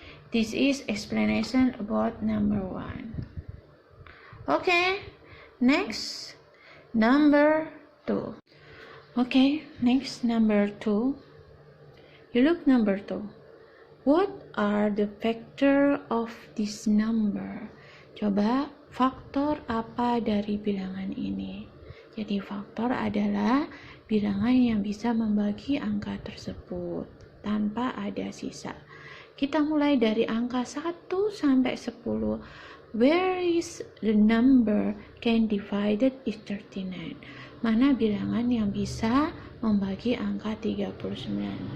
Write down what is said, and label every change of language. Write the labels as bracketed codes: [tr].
[en] This is explanation about number 1. Okay, next number 2. Okay, next number 2. You look number 2. What are the factor of this number? [id] Coba faktor apa dari bilangan ini? Jadi faktor adalah bilangan yang bisa membagi angka tersebut tanpa ada sisa. Kita mulai dari angka 1 sampai 10. [en] Where is the number can divided is 39? [id] Mana bilangan yang bisa membagi angka 39?